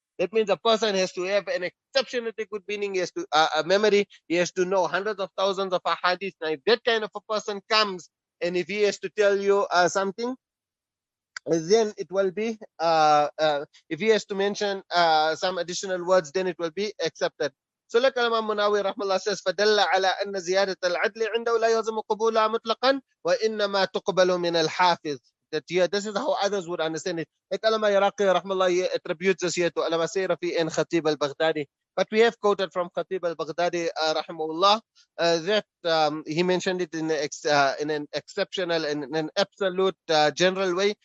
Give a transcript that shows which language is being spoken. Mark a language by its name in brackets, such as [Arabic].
[English] That means a person has to have an exceptionally good meaning. He has to a memory. He has to know hundreds of thousands of Ḥadīth. Now, if that kind of a person comes, and if he has to tell you something, then it will be, if he has to mention some additional words, then it will be accepted. So like Imam Munawi rahmallah says, [Arabic] فَدَلَّ عَلَىٰ أَنَّ زِيَادَةَ الْعَدْلِ عِنْدَهُ لَا يَلْزَمُ قُبُولَهَا مُطْلَقًا وَإِنَّمَا تُقْبَلُ مِنَ الْحَافِظِ. [English] That here, this is how others would understand it. Like Allama Iraqi rahmallah attributes this here to Allama Sayrafi and Khatib al-Baghdadi. But we have quoted from Khatib al-Baghdadi rahimahullah that he mentioned it in an exceptional and in an absolute general way.